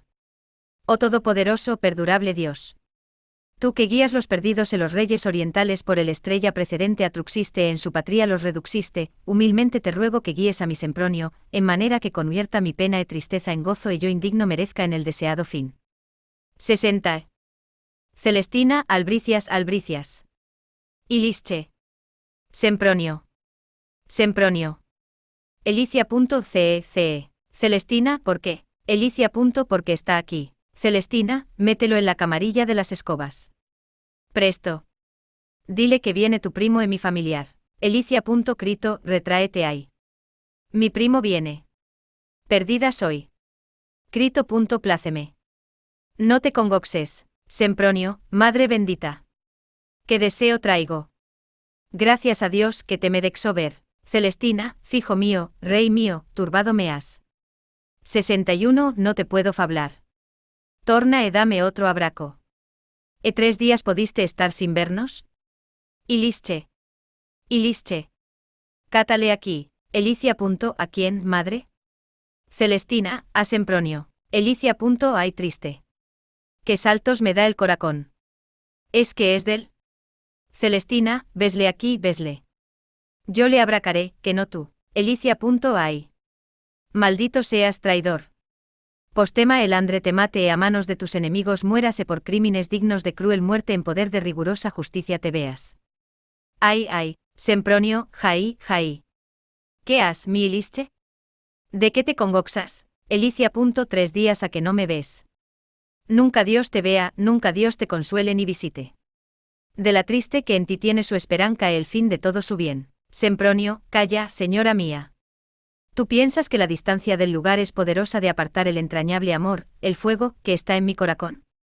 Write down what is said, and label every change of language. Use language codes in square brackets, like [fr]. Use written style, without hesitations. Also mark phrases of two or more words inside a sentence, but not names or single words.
[es] Oh todopoderoso, perdurable Dios. Tú que guías los perdidos en los reyes orientales por el estrella precedente atruxiste en su patria los reduxiste, humilmente te ruego que guíes a mi Sempronio, en manera que convierta mi pena y tristeza en gozo y yo indigno merezca en el deseado fin. 60. Celestina, albricias, albricias. Ilische. Sempronio. Sempronio. Elicia.ce. Celestina, ¿por qué? Elicia. Porque está aquí. Celestina, mételo en la camarilla de las escobas. Presto. Dile que viene tu primo y mi familiar. Elicia. Crito, retráete ahí. Mi primo viene. Perdida soy. Crito. Pláceme. No te congoxes, Sempronio, madre bendita. ¿Qué deseo traigo? Gracias a Dios que te me dexó ver. Celestina, fijo mío, rey mío, turbado me has. 61. No te puedo fablar. Torna e dame otro abraco. ¿E 3 días podiste estar sin vernos? Ilische. Ilische. Cátale aquí. Elicia. ¿A quién, madre? Celestina, a Sempronio. Elicia. Ay triste. Qué saltos me da el corazón. ¿Es que es del? Celestina, vesle aquí, vesle. Yo le abracaré, que no tú. Elicia. Ay. Maldito seas, traidor. Postema el andre te mate a manos de tus enemigos, muérase por crímenes dignos de cruel muerte, en poder de rigurosa justicia te veas. Ay, ay, Sempronio, jaí, jaí. ¿Qué has, mi Ilische? ¿De qué te congoxas? Elicia. 3 días a que no me ves. Nunca Dios te vea, nunca Dios te consuele ni visite. De la triste que en ti tiene su esperanza el fin de todo su bien. Sempronio, calla, señora mía. ¿Tú piensas que la distancia del lugar es poderosa de apartar el entrañable amor, el fuego, que está en mi corazón?